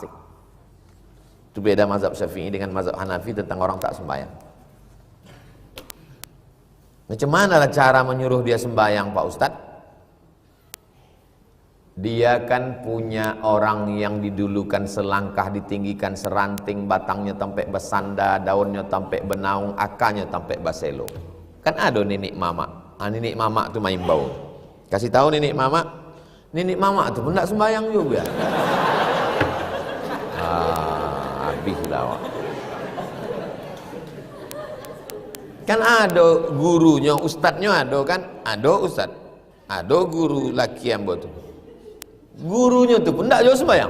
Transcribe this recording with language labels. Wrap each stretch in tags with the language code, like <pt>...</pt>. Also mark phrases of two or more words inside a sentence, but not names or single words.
<id>Itu beda mazhab Syafi'i dengan mazhab Hanafi tentang orang tak sembahyang. Macam mana cara menyuruh dia sembahyang Pak Ustadz? Dia kan punya orang yang didulukan selangkah ditinggikan seranting,</id> <min>batangnya sampai besanda, daunnya sampai benaung, akarnya sampai baselo.</min> <id>Kan ada nenek mama. Nenek mama tu main bau. Kasih tahu nenek mama tu pun tak sembahyang juga. Habis lah. Kan ada gurunya, ustadznya ada kan? Ada ustadz. Ada guru laki yang buat tu. Gurunya tu pun tak jauh sembahyang.</id>